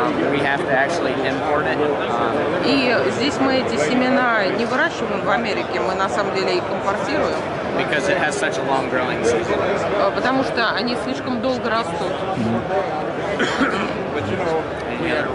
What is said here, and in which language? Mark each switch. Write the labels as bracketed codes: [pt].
[en] We have to actually import it. [ru] И здесь мы эти семена не выращиваем в Америке, мы на самом деле их импортируем. [en] Because it has such a long growing season. [ru] Потому что они слишком долго растут.